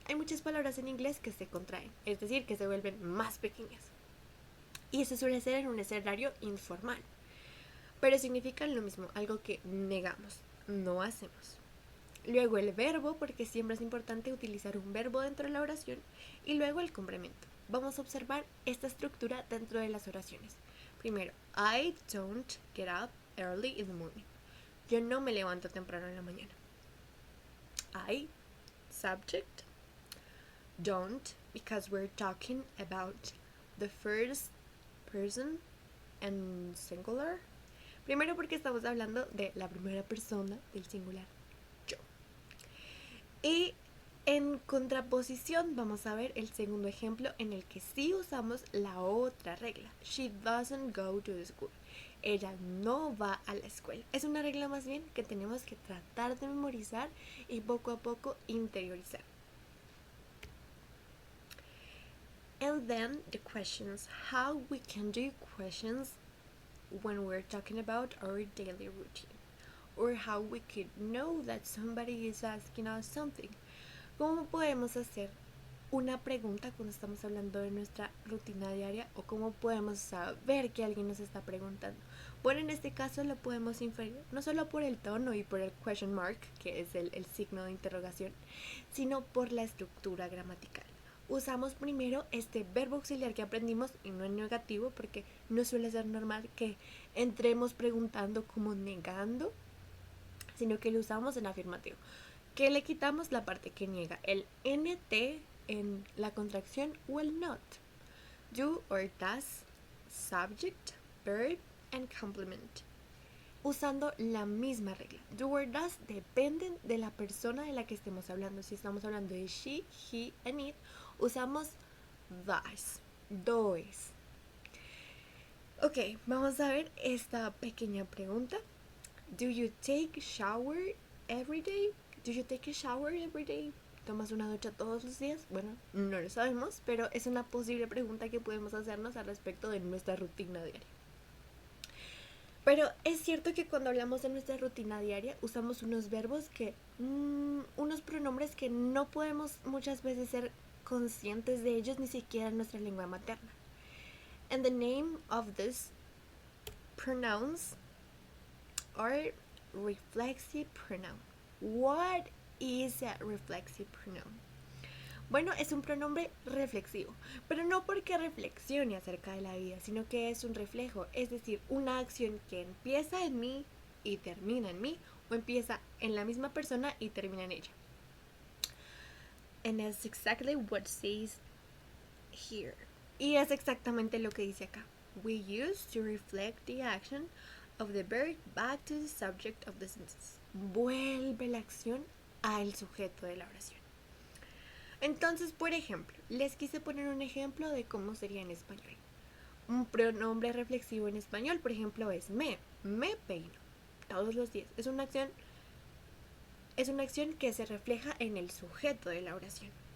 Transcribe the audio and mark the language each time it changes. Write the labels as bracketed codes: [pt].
[es] Hay muchas palabras en inglés que se contraen, es decir, que se vuelven más pequeñas, y eso suele ser en un escenario informal, pero significan lo mismo, algo que negamos, no hacemos. Luego el verbo, porque siempre es importante utilizar un verbo dentro de la oración, y luego el complemento. Vamos a observar esta estructura dentro de las oraciones. [en] Primero, I don't get up early in the morning. [es] Yo no me levanto temprano en la mañana. [en] I, subject, don't, because we're talking about the first person and singular. [es] Primero porque estamos hablando de la primera persona del singular, yo. Y en contraposición vamos a ver el segundo ejemplo en el que sí usamos la otra regla. [en] She doesn't go to the school. [es] Ella no va a la escuela. Es una regla más bien que tenemos que tratar de memorizar y poco a poco interiorizar. [en] And then the questions. How we can do questions when we're talking about our daily routine, or how we could know that somebody is asking us something. [es] ¿Cómo podemos hacer una pregunta cuando estamos hablando de nuestra rutina diaria, o cómo podemos saber que alguien nos está preguntando? Bueno, en este caso lo podemos inferir no solo por el tono y por el question mark, que es el signo de interrogación, sino por la estructura gramatical. Usamos primero este verbo auxiliar que aprendimos, y no en negativo, porque no suele ser normal que entremos preguntando como negando, sino que lo usamos en afirmativo, que le quitamos la parte que niega, el NT en la contracción o el not. [en] Do or does, subject, verb, and complement. [es] Usando la misma regla. Do or does dependen de la persona de la que estemos hablando. Si estamos hablando de she, he, and it, usamos does, does. Ok, vamos a ver esta pequeña pregunta. [en] Do you take shower every day? Do you take a shower every day? [es] ¿Tomas una ducha todos los días? Bueno, no lo sabemos, pero es una posible pregunta que podemos hacernos al respecto de nuestra rutina diaria. Pero es cierto que cuando hablamos de nuestra rutina diaria usamos unos verbos que, unos pronombres que no podemos muchas veces ser conscientes de ellos ni siquiera en nuestra lengua materna. [en] And the name of these pronouns are reflexive pronoun. What is a reflexive pronoun? [es] Bueno, es un pronombre reflexivo, pero no porque reflexione acerca de la vida, sino que es un reflejo, es decir, una acción que empieza en mí y termina en mí, o empieza en la misma persona y termina en ella. [en] And that's exactly what says here. [es] Y es exactamente lo que dice acá. [en] We use to reflect the action of the verb back to the subject of the sentence. [es] Vuelve la acción al sujeto de la oración. Entonces, por ejemplo, les quise poner un ejemplo de cómo sería en español. Un pronombre reflexivo en español, por ejemplo, es me peino todos los días. Es una acción que se refleja en el sujeto de la oración.